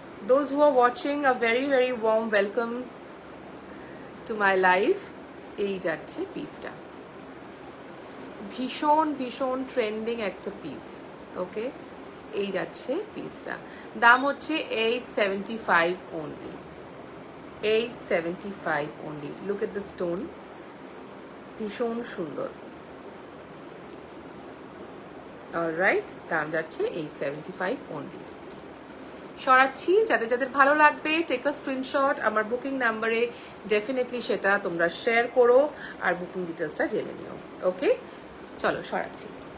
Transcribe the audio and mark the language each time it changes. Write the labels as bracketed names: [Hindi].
[English] Those who are watching, a very very warm welcome to my live. [Bangla] এই যাচ্ছে পিসটা, ভীষণ ভীষণ ট্রেন্ডিং একটা পিস। ওকে, এই যাচ্ছে পিসটা, দাম হচ্ছে 875 only, 875 only. [English] Look at the stone, [Bangla] ভীষণ সুন্দর। অলরাইট, দাম যাচ্ছে 875 only। সরাচ্ছি, যাদের যাদের ভালো লাগবে [English] take a screenshot, [Bangla] আমার বুকিং নাম্বারে ডেফিনেটলি সেটা তোমরা শেয়ার করো আর বুকিং ডিটেলসটা জেনে নিও। ওকে, চলো সরাচ্ছি।